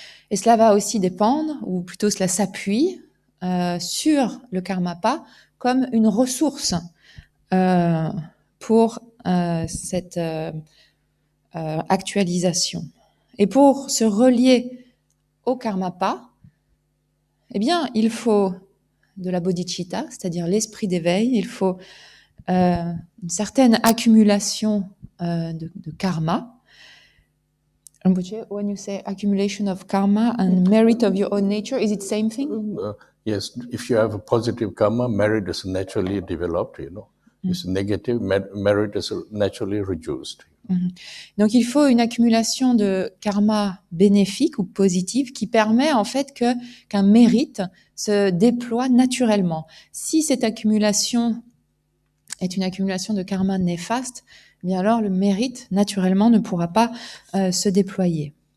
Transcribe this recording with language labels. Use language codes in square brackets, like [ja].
[fr] Et cela va aussi dépendre, ou plutôt cela s'appuie sur le Karmapa comme une ressource pour cette actualisation. Et pour se relier au Karmapa, eh bien, il faut de la bodhicitta, c'est-à-dire l'esprit d'éveil, il faut une certaine accumulation de karma. [en] When you say accumulation of karma and merit of your own nature, is it same thing? Yes, if you have a positive karma, merit is naturally developed, you know. If negative, merit is naturally reduced. [fr] Donc il faut une accumulation de karma bénéfique ou positive qui permet en fait qu'un mérite se déploie naturellement. Si cette accumulation est une accumulation de karma néfaste, eh bien alors le mérite naturellement ne pourra pas se déployer.